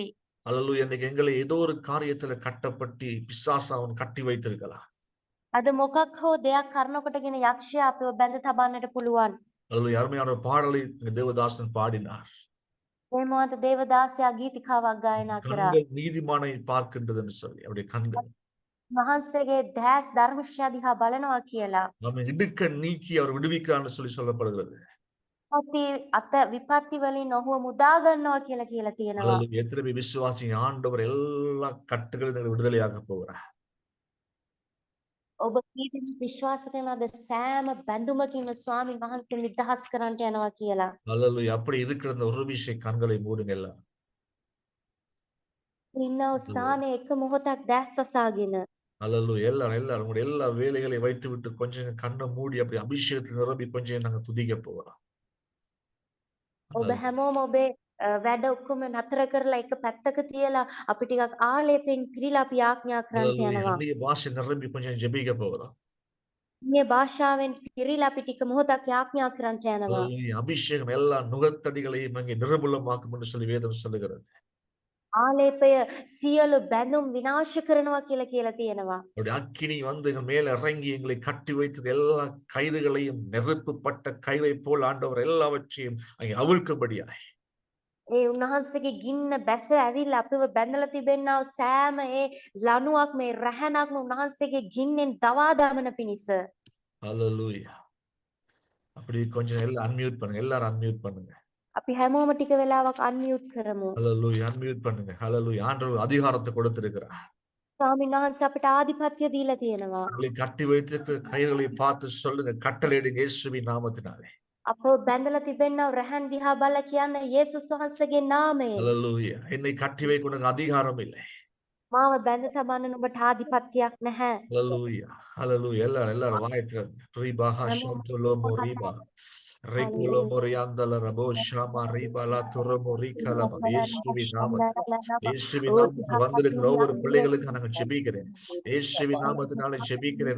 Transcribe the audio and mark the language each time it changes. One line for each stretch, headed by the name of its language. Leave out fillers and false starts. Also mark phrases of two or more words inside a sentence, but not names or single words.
Tamil: அல்லேலூயா. இன்னைக்கு எங்களை ஏதோ ஒரு காரியத்துல கட்டப்பட்டு பிசாசு அவன் கட்டி வைத்திருக்கலாம்.
Sinhala: අද මොකක් හෝ දෙයක් කරනකොටගෙන යක්ෂයා අපිව බැඳ තබන්නට පුළුවන්.
Tamil: அல்லேலூயா. அருமையான ஒரு பாடலை தேவதாசன் பாடினார்.
Sinhala: මේ මොහොත දේවදාසයා ගීතිකාවක් ගායනා කරා.
Tamil: கண்கள் நீதிமானை பார்க்கின்றதுன்னு சொல்லி அவருடைய கண்கள்
Sinhala: වහන්සේගේ දැස් ධර්මශ්‍රයා දිහා බලනවා කියලා.
Tamil: நம்ம இடுக்க நீக்கி அவர் விடுவிக்கிறான்னு சொல்லி சொல்லப்படுகிறது.
Sinhala: විපත්ති වලින් ඔහුව මුදා ගන්නවා කියලා කියලා තියෙනවා.
Tamil: அல்லேலூயா. எத்தனை பேர் விசுவாசிங்க ஆண்டவர் எல்லா கட்டுகளிலிருந்து விடுதலையாக்க போகிறார்.
Sinhala: ඔබ කී දෙනෙක් විශ්වාස කරනවද සෑම බැඳුමකින්ම ස්වාමීන් වහන්සේ නිදහස් කරන්නට යනවා කියලා?
Tamil: அல்லேலூயா. அப்படி இருக்கிற அந்த ஒரு விஷயம் கண்களை மூடுங்க எல்லாம்.
Sinhala: ඉන්නව ස්ථානයේ එක මොහොතක් දැස් වසාගෙන
Tamil: அல்லேலூயா. எல்லாரும் உங்களுடைய எல்லா வேலைகளை வைத்து விட்டு கொஞ்சம் கண்ணை மூடி அப்படி அபிஷேகத்தில் நிரம்பி கொஞ்சம் நாங்க துதிக்க போகிறோம்.
Sinhala: ඔබ හැමෝම ඔබේ වැඩ ඔක්කොම නතර කරලා එක පැත්තක තියලා අපි ටිකක් ආලේපෙන් පිරීලා අපි ආඥා කරන්නට
Tamil: அல்லேலூயா.
Sinhala: යනවා.
Tamil: அந்நிய பாஷை நிரம்பி கொஞ்சம் ஜெபிக்க போகிறோம்.
Sinhala: මේ භාෂාවෙන් පිරීලා අපි ටික මොහොතක් ආඥා කරන්නට යනවා.
Tamil: அல்லேலூயா. அபிஷேகம் எல்லா நுகத்தடிகளையும் அங்கே நிர்மூலமாக்கும் என்று சொல்லி வேதம் சொல்லுகிறது.
Sinhala: ආලේපය සියලු බැඳුම් විනාශ කරනවා කියලා කියලා තියෙනවා.
Tamil: அப்படி அக்கினி வந்து எங்கள் மேல இறங்கி எங்களை கட்டி வைத்தது எல்லா கயிறுகளையும் நெருப்புப்பட்ட கயிறை போல் ஆண்டவர் எல்லாவற்றையும் அங்கே அவிழ்க்கும்படியாய்
Sinhala: ඒ උන්වහන්සේගේ ගින්න බැස ඇවිල්ලා අපිව බැඳලා තිබෙනා වූ සෑම ඒ ලණුවක් මේ රැහැනක්ම උන්වහන්සේගේ ගින්නෙන් දවා දමන පිණිස
Tamil: அல்லேலூயா. அப்படி கொஞ்சம் எல்லாம் அன்மியூட் பண்ணுங்க. எல்லாரும் அன்மியூட் பண்ணுங்க.
Sinhala: අපි හැමෝම ටික වෙලාවක් අන්මියුට් කරමු.
Tamil: அல்லேலூயா. அன்மியூட் பண்ணுங்க. அல்லேலூயா. ஆண்டவர் அதிகாரத்தை கொடுத்திருக்கிறார்.
Sinhala: ස්වාමීන් වහන්සේ අපිට ආධිපත්‍ය දීලා තියෙනවා.
Tamil: உங்களை கட்டி வைத்திருக்கிற கயிறுகளை பார்த்து சொல்லுங்க, கட்டளையிடுங்க இயேசுவின் நாமத்தினாலே.
Sinhala: අපව බැඳලා තිබෙනා වූ රැහන් දිහා බලලා කියන්න යේසුස් වහන්සේගේ නාමයෙන්
Tamil: அல்லேலூயா. என்னை கட்டி வைக்க உனக்கு அதிகாரம் இல்லை.
Sinhala: මාව බැඳ තබන්න නුඹට ආධිපත්‍යයක් නැහැ.
Tamil: அல்லேலூயா. அல்லேலூயா. எல்லாரும் வாயை திறந்து ரீபா ஹஷந்தலோ மோரிபா ரெகுலோ மோரியாந்தல ரபோ ஷாமா ரீபாலா துரமோ ரீகலமா இயேசுவின் நாமத்தில் இயேசுவின் நாமத்தில் வந்திருக்கிற ஒவ்வொரு பிள்ளைகளுக்கு நாங்கள் ஜெபிக்கிறேன். இயேசுவின் நாமத்தினாலே ஜெபிக்கிறேன்.